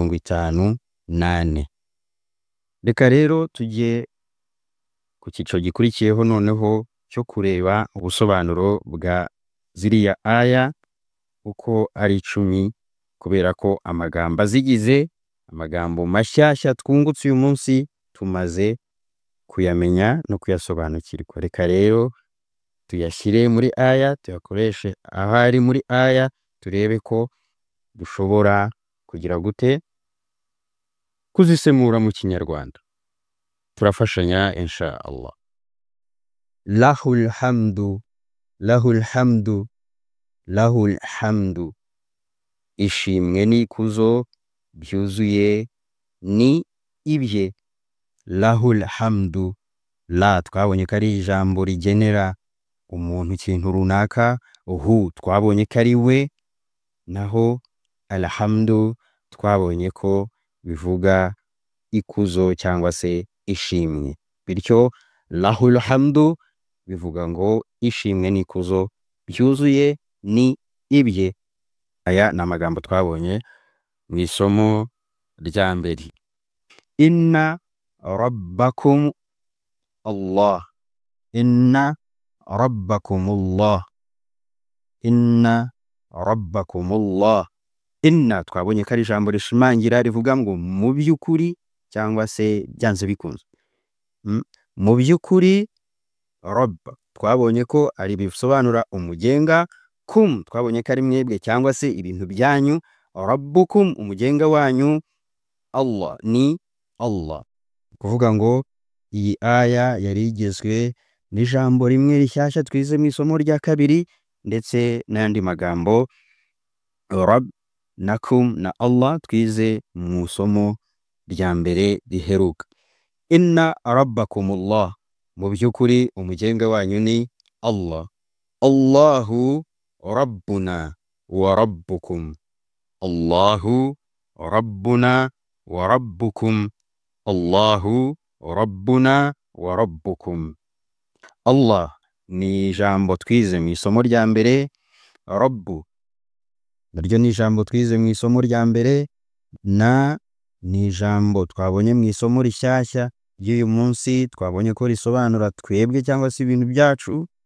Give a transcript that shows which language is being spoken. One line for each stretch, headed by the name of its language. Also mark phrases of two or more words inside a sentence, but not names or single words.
Kinyarwanda: Reka rero tujye ku cyiciro gikurikiyeho noneho cyo kureba ubusobanuro bwa ziriya aya uko ari 10 kubera ko amagambo azigize amagambo mashyashya twungutse uyu munsi tumaze kuyamenya no kuyasobanukirwa. Reka rero tuyashyire muri aya, tuyakoreshe ahari muri aya, turebe ko dushobora kugira gute kuzisemura mu kinyarwanda. Turafashanya
Arabic: إن شاء الله. له الحمد، له الحمد، له الحمد.
Kinyarwanda: Ishimwe n'ikuzo byuzuye ni ibye.
Arabic: له الحمد,
Kinyarwanda: la twabonye ko ari ijambo rigenera umuntu ikintu runaka, hu twabonye ko ari we, naho alhamdu twabonye ko bivuga ikuzo cyangwa se ishimwe. Bityo
Arabic: له الحمد
Kinyarwanda: bivuga ngo ishimwe n'ikuzo byuzuye ni ibye. Aya ni amagambo twabonye mu isomo rya mbere.
Arabic: إن ربكم الله، إن ربكم الله، إن ربكم الله.
Kinyarwanda: Inna twabonye ko ari ijambo rishimangira rivuga ngo mu by'ukuri cyangwa se byanze bikunze. Mu by'ukuri rabb twabonye ko ari bisobanura umugenga, kum twabonye ko ari mwebwe cyangwa se ibintu byanyu, rabbukum umugenga wanyu, Allah ni Allah. Kuvuga ngo iyi aya yari igizwe n'ijambo rimwe rishyashya twize mu isomo rya kabiri, ndetse n'andi magambo rabb na kum na Allah twize mu isomo rya mbere riheruka.
Arabic: إن ربكم الله,
Kinyarwanda: mu by'ukuri umugenga wanyu ni Allah.
Arabic: الله ربنا وربكم، الله ربنا وربكم، الله ربنا وربكم.
Kinyarwanda: Allah ni ijambo twize mu isomo rya mbere, rabbu naryo ni ijambo twize mu isomo rya mbere, na ni ijambo twabonye mu isomo rishyashya ry'uyu munsi twabonye ko risobanura twebwe cyangwa se ibintu byacu.